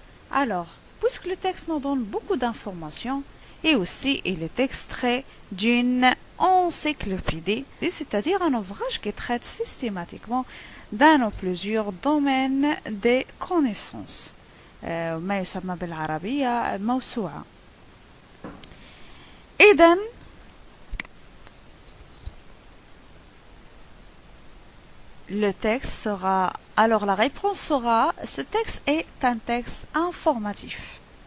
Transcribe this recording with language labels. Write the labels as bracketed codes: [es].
[fr] Alors, puisque le texte nous donne beaucoup d'informations, et aussi il est extrait d'une encyclopédie, c'est-à-dire un ouvrage qui traite systématiquement d'un ou plusieurs domaines des connaissances. [ar] ما يسمى بالعربية موسوعة. [fr] إذن le texte sera, alors la réponse sera, ce texte est un texte informatif.